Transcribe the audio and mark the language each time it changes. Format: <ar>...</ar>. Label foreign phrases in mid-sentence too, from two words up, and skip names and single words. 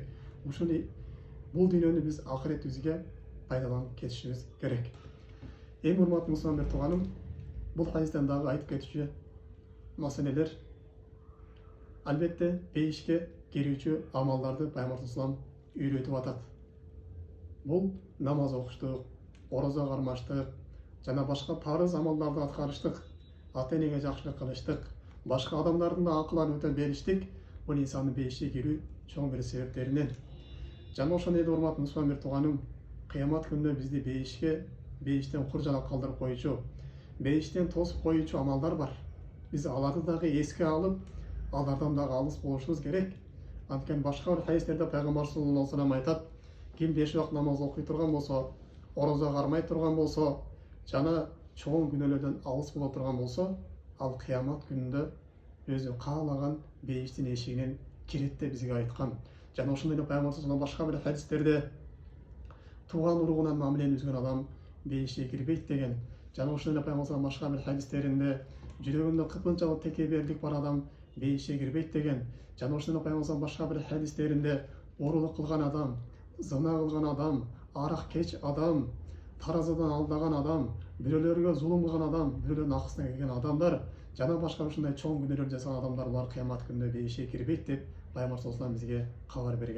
<ky>Ушул бул дүйнөнү биз акыретибизге пайдаланып кетишибиз керек. Эми урматтуу мусулман тууганым, бул хадистен дагы айтып кетүүчү маселелер, албетте бейишке кирүүчү амалдарды Пайгамбар</ky> <ar>صلى الله عليه وسلم</ar> <ky>үйрөтүп атат. Бул намаз окуштук, орозо кармаштык, жана башка парыз амалдарды аткарыштык, ата энеге жакшылык кылыштык, башка адамдардын да акылын өтө бериштик, бул инсандын бейишке кирүү чоң бир себептеринен. Жана ошондой эле урматтуу мусулман тууганым, кыямат күнүндө бизди бейиштен куржалак калтырып коюучу, бейиштен тосуп коюучу амалдар бар. Биз аларды дагы эске алып, алардан дагы алыс болушубуз керек. Анткени башка бир хадистерде Пайгамбар</ky> <ar>صلى الله عليه وسلم</ar> <ky>айтат, ким 5 вакыт намаз окуй турган болсо, орозо кармай турган болсо, жана чоң күнөөлөрдөн алыс боло турган болсо, ал кыямат күнүндө өзү каалаган бейиштин эшигинен кирет деп бизге айткан. Жана ошондой эле Пайгамбар</ky> <ar>صلى الله عليه وسلم</ar> <ky>башка бир хадистерде тууган уругунан мамилени үзгөн адам бейишке кирбейт деген. Жана ошондой эле Пайгамбар</ky> <ar>صلى الله عليه وسلم</ar> <ky>башка бир хадистеринде жүрөгүндө кыпынчалык текеберлик бар адам бейішке кірбейді деген, жана ошондой пайгамбарыбыздын башка бир хадистеринде уурулук кылган адам, зына кылган адам, арак кеч адам, таразадан алдаган адам, бирөөлөргө зулум кылган адам, бирөөлөрдүн акысына келген адамдар, жана башка ушундай чоң күнөөлөрдү жасаган адамдар булар кыямат күнүндө бейишке кирбейт деп пайгамбар</ky> <ar>صلى الله عليه</ar> <ky>бизге кабар берген.</ky>